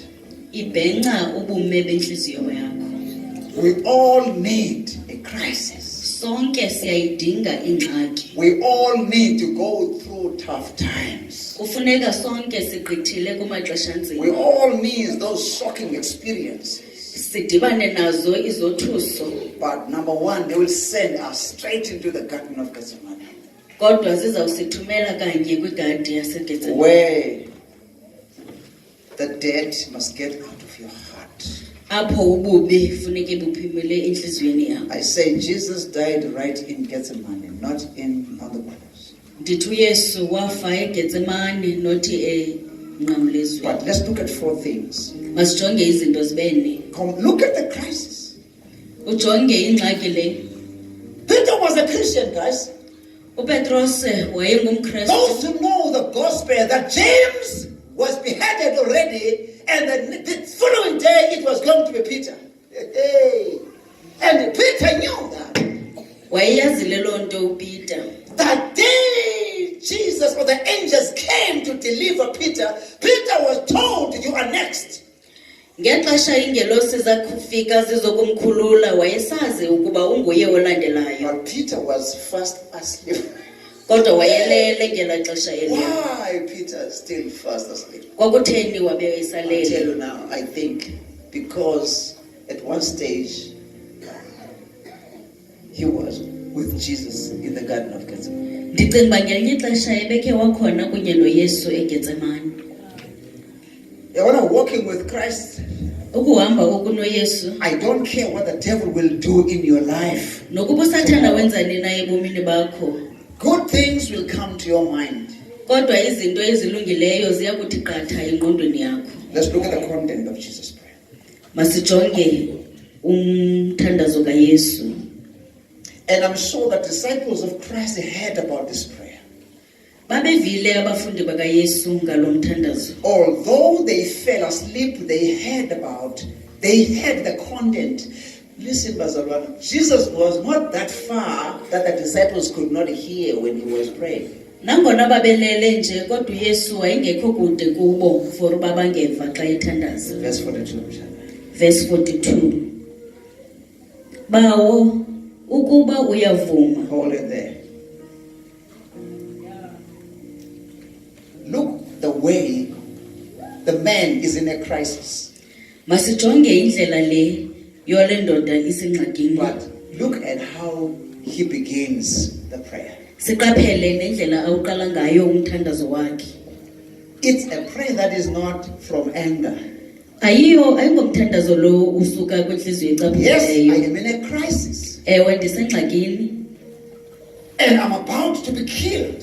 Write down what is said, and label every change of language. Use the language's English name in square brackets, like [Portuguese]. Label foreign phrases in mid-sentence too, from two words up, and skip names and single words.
[Xhosa] Ibhenca ubume benhliziyo yakho. [English] We all need a crisis. [Xhosa] sonke siyayidinga ingxaki. [English] We all need to go through tough times. [Xhosa] Kufuneka sonke sigqithile kumaxesha [English] We [Xhosa] nzima. [English] all need those shocking experiences. [Xhosa] Sidibane nazo izothuso. [English] But number one, they will send us straight into the Garden of Gethsemane, [Xhosa] Kodwa zizawusithumela kanye kwigadi yaseGetsemane. [English] where the dead must get out of your heart. [Xhosa] Apho ububi funeke buphimele enhliziyweni yakho. [English] I say Jesus died right in Gethsemane, not on the cross. [Xhosa] Ndithi uYesu wafa eGetsemane nothi enqamlezweni. [English] But let's look at four things. [Xhosa] Masijonge izinto zibene. [English] Come, look at the crisis. [Xhosa] Ujonge ingxaki le. [English] Peter was a Christian, guys. [Xhosa] uPetros wayengumKristu. [English] Those who know the gospel, that James was beheaded already, and the following day it was going to be Peter. Hey. And Peter knew that. [Xhosa] Wayeyazile loo nto uPeter. [English] That day Jesus or the angels came to deliver Peter, Peter was told, you are next. [Xhosa] Ngexesha iingelosi zakufika zizokumkhulula wayesazi ukuba unguye olandelayo. [English] But Peter was fast asleep. [Xhosa] Kodwa wayelele ngela xesha eliyo. [English] Why Peter still fast asleep? [Xhosa] Kwakutheni wabe [English] I'll tell [Xhosa] esalele? [English] you now, I think because at one stage he was with Jesus in the Garden of Gethsemane. [Xhosa] Ndicinga uba ngelinye ixesha ebekhe wakhona kunye noYesu eGetsemane. [English] When I'm walking with Christ, [Xhosa] Ukuhamba okunoYesu [English] I don't care what the devil will do in your life. [Xhosa] nokuba usathana wenzani na ebomini bakho. [English] Good things will come to your mind. [Xhosa] Kodwa izinto ezilungileyo ziyakuthi qatha engqondweni yakho. [English] Let's look at the content of Jesus' prayer. [Xhosa] Masijonge umthandazo kaYesu. [English] And I'm sure the disciples of Christ heard about this prayer. [Xhosa] Babevile abafundi bakaYesu ngalo mthandazo. [English] Although they fell asleep, they heard the content. Listen, bazalwane, Jesus was not that far that the disciples could not hear when he was praying. [Xhosa] Nangona babelele nje kodwa uYesu wayengekho kude kubo for uba bangeva xa ethandaza. [English] Verse 42. [Xhosa] Verse 42. Bawo ukuba uyavuma. [English] Hold it there. Look the way the man is in a crisis. [Xhosa] Masijonge indlela le yole ndoda isengxakini. [English] But look at how he begins the prayer. [Xhosa] Siqaphele nendlela awuqala ngayo umthandazo wakhe. [English] It's a prayer that is not from anger. [Xhosa] Ayingomthandazo lo usuka kwenhliziyo [English] Yes, I [Xhosa] ecaphukileyo. [English] am in a crisis. [Xhosa] Ewe ndisengxakini, [English] And I'm about to be killed.